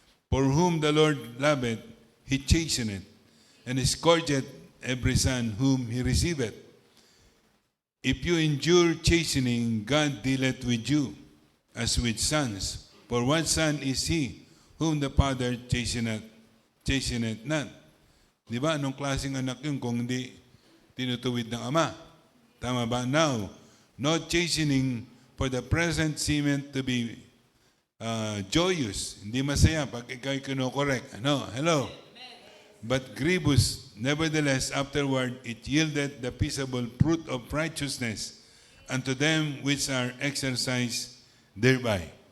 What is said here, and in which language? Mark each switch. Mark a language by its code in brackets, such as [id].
[en] For whom the Lord loveth, he chasteneth, and scourgeth every son whom he receiveth. If you endure chastening, God dealeth with you as with sons. For what son is he whom the Father chasteneth not? [tl] Di ba? Anong klaseng anak yun kung hindi tinutuwid ng Ama? Tama ba? [en] Now, no chastening for the present seemeth to be joyous. [tl] Hindi masaya pag ikaw'y kinokorek. Ano? [en] Hello? But grievous, nevertheless, afterward, it yielded the peaceable fruit of righteousness unto them which are exercised thereby.